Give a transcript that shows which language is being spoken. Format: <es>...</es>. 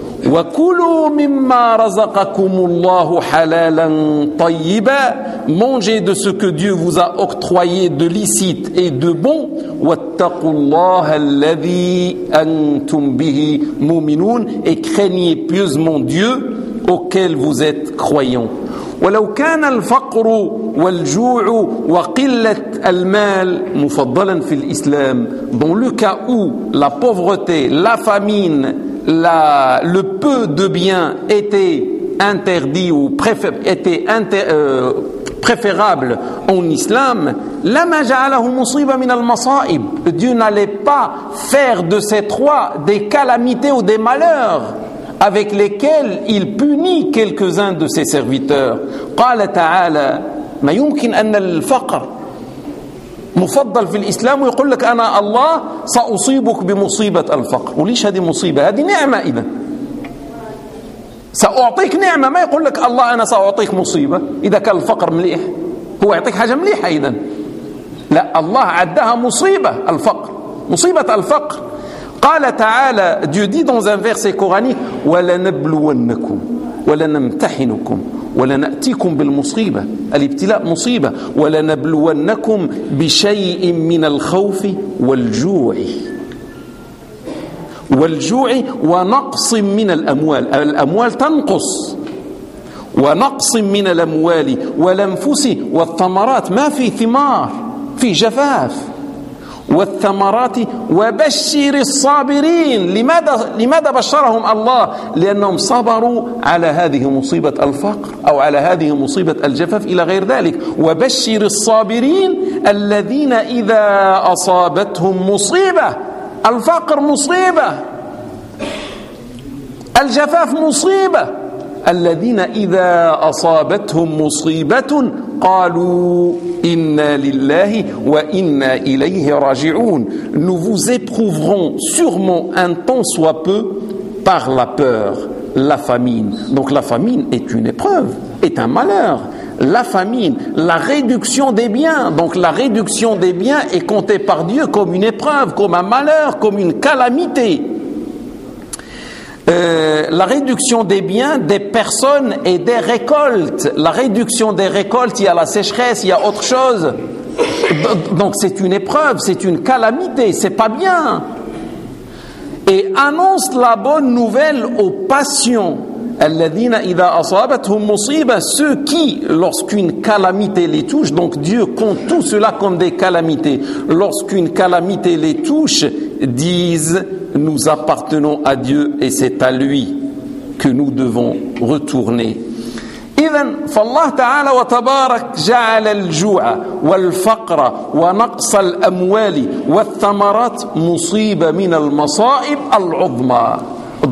<ar>Wa kulu mimma razaqakum Allah halalan tayyiba,</ar> <fr>mangez de ce que Dieu vous a octroyé de licite et de bon.</fr> <ar>Wattaqullaha alladhi antum bihi mu'minun,</ar> <fr>et craignez pieusement Dieu auquel vous êtes croyants.</fr> <ar>ولو كان الفقر والجوع وقلة المال مفضلا في الإسلام.</ar> <fr>Dans le cas où la pauvreté, la famine, le peu de biens était interdit ou préférable en islam,</fr> <ar>لما جعله مصيبة من المصائب.</ar> <fr>Dieu n'allait pas faire de ces trois des calamités ou des malheurs avec lesquels il punit quelques-uns de ses serviteurs.</fr> <ar>قال تعالى ما يمكن أن الفقر مفضل في الإسلام ويقول لك أنا الله سأصيبك بمصيبة الفقر. وليش هذه مصيبة؟ هذه نعمة إذا. سأعطيك نعمة، ما يقول لك الله أنا سأعطيك مصيبة. إذا كان الفقر مليح، هو يعطيك حاجة مليحة إذا. لا، الله عدها مصيبة الفقر، مصيبة الفقر. قال تعالى،</ar> <fr>Dieu dit dans un verset coranique:</fr> <ar>ولنبلونكم ولنمتحنكم ولنأتيكم بالمصيبة، الابتلاء مصيبة، ولنبلونكم بشيء من الخوف والجوع، والجوع ونقص من الأموال، الأموال تنقص ونقص من الأموال والأنفس والثمرات، ما في ثمار، في جفاف، والثمرات وبشر الصابرين. لماذا بشرهم الله؟ لأنهم صبروا على هذه مصيبة الفقر أو على هذه مصيبة الجفاف إلى غير ذلك. وبشر الصابرين الذين إذا أصابتهم مصيبة، الفقر مصيبة، الجفاف مصيبة، الذين إذا أصابتهم مصيبة قالوا إنا لله وإنا إليه راجعون.</ar> <fr>Nous vous éprouverons sûrement un tant soit peu par la peur, la famine. Donc la famine est une épreuve, est un malheur. La famine, la réduction des biens. Donc la réduction des biens est comptée par Dieu comme une épreuve, comme un malheur, comme une calamité. La réduction des biens, des personnes et des récoltes. La réduction des récoltes, il y a la sécheresse, il y a autre chose. Donc c'est une épreuve, c'est une calamité, c'est pas bien. Et annonce la bonne nouvelle aux patients.</fr> <ar>Alladhina idha asabatuhum musiba,</ar> <fr>ceux qui, lorsqu'une calamité les touche, donc Dieu compte tout cela comme des calamités, lorsqu'une calamité les touche, disent nous appartenons à Dieu et c'est à lui que nous devons retourner.</fr> <ar>إذن فالله تعالى وتبارك جعل الجوع والفقر ونقص الأموال والثمرات مصيبة من المصائب العظمى.</ar>